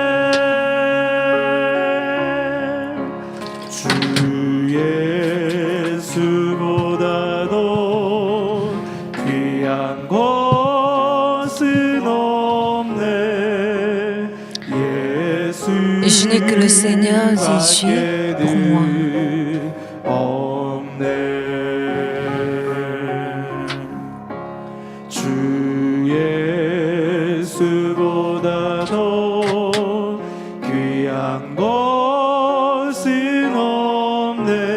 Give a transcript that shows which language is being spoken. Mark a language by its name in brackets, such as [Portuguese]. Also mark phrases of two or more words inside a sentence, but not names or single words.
[Korean] 주 예수보다도 귀한 것은 없네. 예수 [French] Je n'ai que le Seigneur Jésus pour moi. [Korean] 없네. 주 예수보다도 귀한 것은 없네.